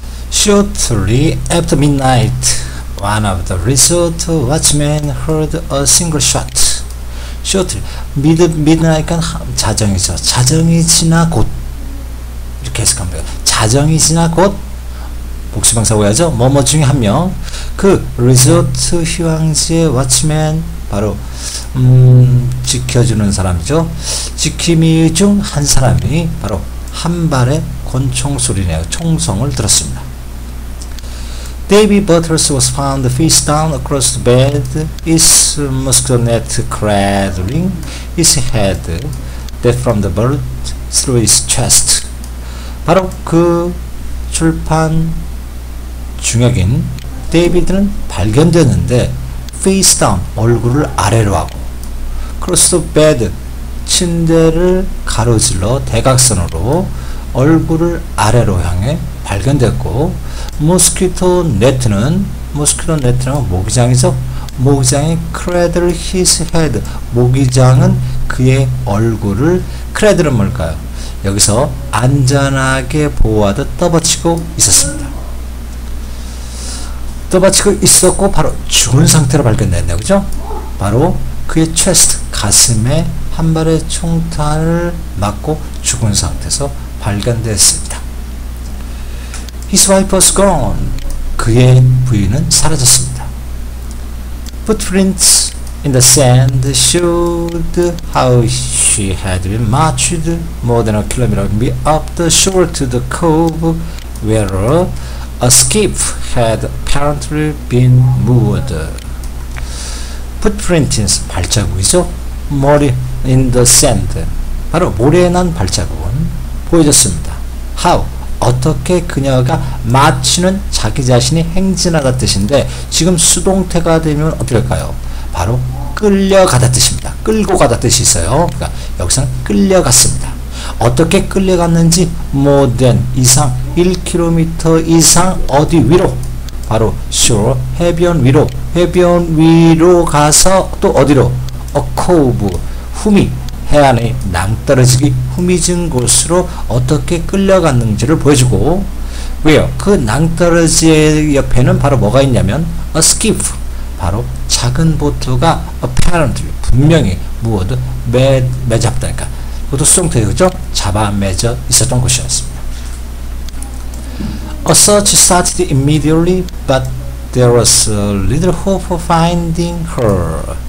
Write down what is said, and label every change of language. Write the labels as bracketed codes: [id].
[en] Shortly after midnight, one of the resort watchmen heard a single shot. [ko] Shortly, midnight은 자정이죠. 자정이 지나 곧 이렇게 해석하면 돼요. 자정이 지나 곧 복수명사 오야죠. 뭐뭐 중에 한 명. 그 리조트 휴양지의 왓치맨 바로 지켜주는 사람이죠. 지킴이 중 한 사람이 바로 한 발의 권총 소리네요. 총성을 들었습니다. [en] David Butters was found face down across the bed, his mosquito net cradling his head, dead from the bullet through his chest. [ko] 바로 그 출판 중역인 데이비드는 발견되었는데 [en] face down, [ko] 얼굴을 아래로 하고 [en] across the bed, [ko] 침대를 가로질러 대각선으로 얼굴을 아래로 향해 발견됐고 모스키토 네트는 모기장이죠. 모기장이 [en] cradle his head, [ko] 모기장은 그의 얼굴을 cradle은 뭘까요? 여기서 안전하게 보호하듯 떠받치고 있었습니다. 떠받치고 있었고 바로 죽은 상태로 발견됐네요. 그죠? 바로 그의 chest, 가슴에 한 발의 총탄을 맞고 죽은 상태에서 발견됐습니다. [en] His wife was gone. [ko] 그의 부인은 사라졌습니다. [en] Footprints in the sand showed how she had been marched more than a kilometer up the shore to the cove where a skiff had apparently been moored. [ko] Footprints, 발자국이죠. 머리 [en] in the sand, [ko] 바로 모래에 난 발자국은 보여졌습니다. How, 어떻게 그녀가 마치는 자기 자신이 행진하다 뜻인데 지금 수동태가 되면 어떻게 할까요? 바로 끌려가다 뜻입니다. 끌고 가다 뜻이 있어요. 그러니까 여기서는 끌려갔습니다. 어떻게 끌려갔는지 [en] more than [ko] 이상 1km 이상 어디 위로? 바로 shore, 해변 위로 가서 또 어디로? a cove, 후미, 해안의 낭떠러지기 후미진 곳으로 어떻게 끌려갔는지를 보여주고 왜요? 그 낭떠러지의 옆에는 바로 뭐가 있냐면 a skiff, 바로 작은 보트가 apparently, 분명히 무엇도 매잡다니까 그것도 수동태죠. 그죠? 잡아 매져 있었던 곳이었습니다. [en] A search started immediately, but there was little hope of finding her.